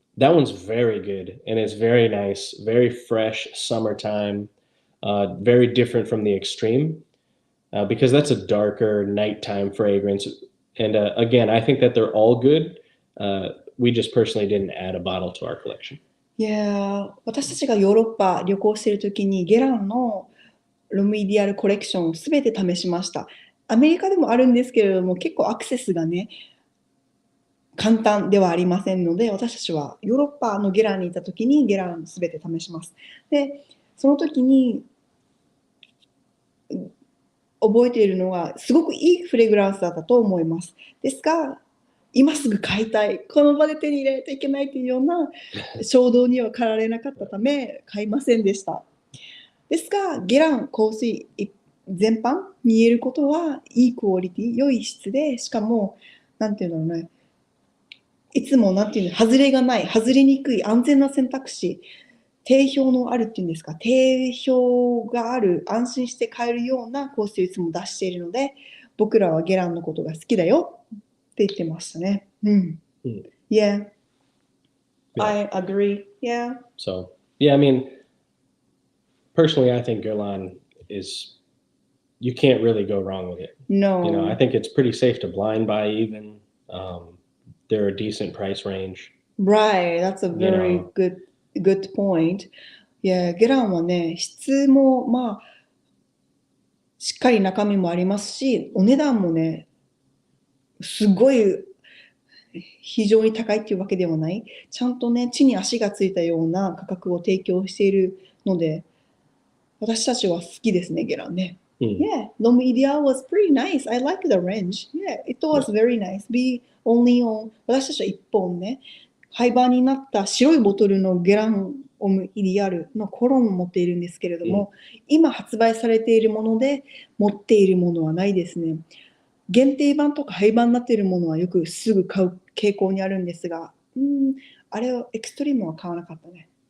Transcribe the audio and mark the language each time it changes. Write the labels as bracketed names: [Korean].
[English] That one's very good, and it's very nice, very fresh, summertime, very different from the Extreme, because that's a darker nighttime fragrance. And again, I think that they're all good. We just personally didn't add a bottle to our collection. Yeah. [Japanese] 私たちがヨーロッパ旅行しているときにゲランのロムイディアルコレクションをすべて試しました。アメリカでもあるんですけれども、結構アクセスがね、簡単ではありませんので、私たちはヨーロッパのゲランにいたときにゲランすべて試します。で、その時に覚えているのはすごくいいフレグランスだったと思います。ですが、今すぐ買いたい、この場で手に入れないといけないというような衝動には駆られなかったため買いませんでした。ですが、ゲラン香水全般に言えることは、いいクオリティ、良い質で、しかも、なんていうんだろうね、いつもなんていうの、外れがない、外れにくい、安全な選択肢、定評のあるっていうんですか、定評がある、安心して買えるような香水をいつも出しているので、僕らはゲランのことが好きだよって言ってましたね。 [English] Yeah, I agree. Yeah. So, yeah, I mean, personally, I think Guerlain is, you can't really go wrong with it. No. You know, I think it's pretty safe to blind buy even. They're a decent price range. Right, that's a very good point. [Japanese] Yeah, ゲランはね、質もまあ、しっかり中身もありますし、お値段もね、すごい非常に高いっていうわけではない。ちゃんとね、地に足がついたような価格を提供しているので、私たちは好きですね、ゲランね。 [English] Yeah, L'Homme Idéal was pretty nice. I like the range. Yeah, it was very nice. Be only on [Japanese] 私たちは1本ね、廃盤になった白いボトルのゲランオムイディアルのコロンを持っているんですけれども、今発売されているもので持っているものはないですね。限定版とか廃盤になっているものはよくすぐ買う傾向にあるんですが、あれをエクストリームは買わなかったね。